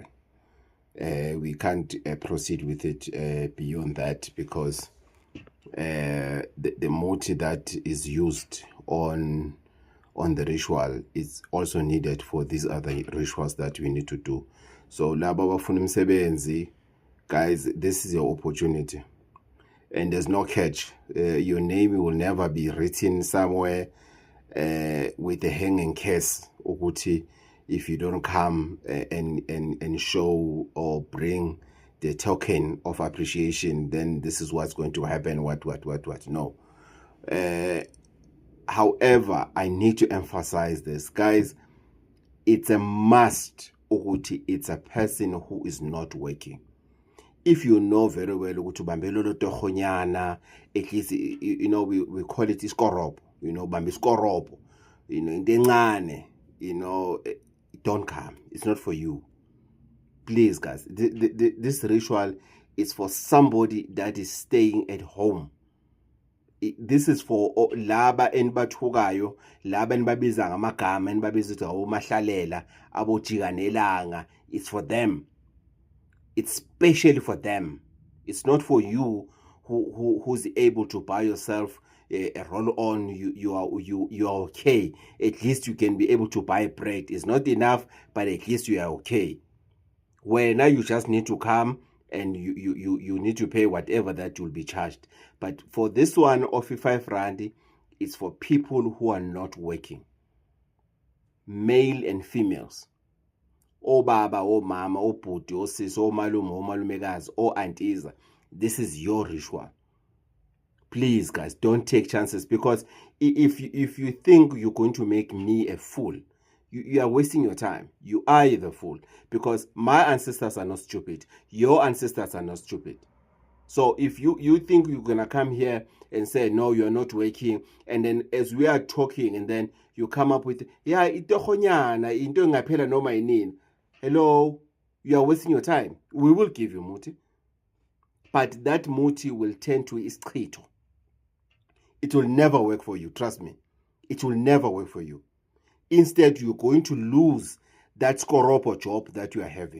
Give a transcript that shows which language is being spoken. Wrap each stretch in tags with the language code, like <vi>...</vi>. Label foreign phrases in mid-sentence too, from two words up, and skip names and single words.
<en>We can't proceed with it beyond that because the moti that is used on the ritual is also needed for these other rituals that we need to do.</en> <zu>So laba bafuna umsebenzi,</zu> <en>guys, this is your opportunity and there's no catch. Your name will never be written somewhere with a hanging case ukuthi if you don't come and show or bring the token of appreciation, then this is what's going to happen. What no. However, I need to emphasize this, guys. It's a must ukuthi it's a person who is not working. If you know very well</en> <zu>ukuthi bambelolo tokhonyana,</zu> <en>at least you know we call it iskoropo, you know,</en> <zu>bambi iskoropo,</zu> <en>you know,</en> <zu>into encane,</zu> <en>you know, don't come. It's not for you. Please, guys, this ritual is for somebody that is staying at home. This is for</en> <zu>laba enibathukayo, laba enibabiza ngamagama, enibabiza ukuthi awumahlalela, abojikanelanga.</zu> <en>It's for them. It's specially for them. It's not for you who's able to buy yourself a roll on. You are okay. At least you can be able to buy bread. It's not enough, but at least you are okay. Where now you just need to come and you need to pay whatever that you'll be charged. But for this one of 5 rand, it's for people who are not working, male and females.</en> <zu>O baba, o mama, o bhuti, o sis, o malume, o malumekazi, o aunties.</zu> <en>This is your ritual. Please, guys, don't take chances, because if you think you're going to make me a fool, you are wasting your time. You are the fool, because my ancestors are not stupid. Your ancestors are not stupid. So if you think you're going to come here and say, no, you're not working, and then as we are talking, and then you come up with, yeah,</en> <zu>itokhonyana, into engaphela noma yinini.</zu> <en>Hello, you are wasting your time. We will give you muti, but that muti will tend to isqhito. It will never work for you, trust me. It will never work for you. Instead, you're going to lose that skoropo job that you are having.</en>